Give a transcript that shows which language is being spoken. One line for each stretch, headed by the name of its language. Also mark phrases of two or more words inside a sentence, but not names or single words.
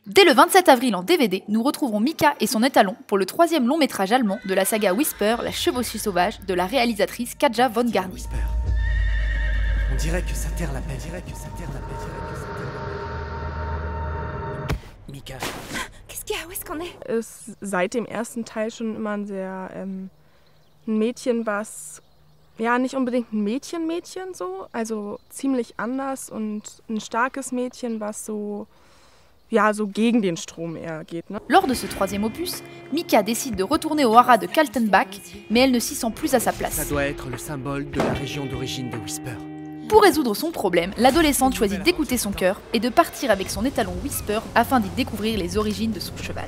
French: Dès le 27 avril en DVD, nous retrouverons Mika et son étalon pour le 3e long métrage allemand de la saga Whisper, la chevauchée sauvage, de la réalisatrice Katja von Garni. Whisper. On dirait que ça terre la paix. Mika. Qu'est-ce qu'il y a? Où est-ce qu'on est?
German: Ist seit dem ersten Teil schon immer ein Mädchen, was ja nicht unbedingt ein Mädchen so, also ziemlich anders und ein starkes Mädchen, was so gegen den Strom eher geht. Ne?
French: Lors de ce 3e opus, Mika décide de retourner au haras de Kaltenbach, mais elle ne s'y sent plus à sa place. Ça doit être le symbole de la région d'origine de Whisper. Pour résoudre son problème, l'adolescente choisit d'écouter son cœur et de partir avec son étalon Whisper afin d'y découvrir les origines de son cheval.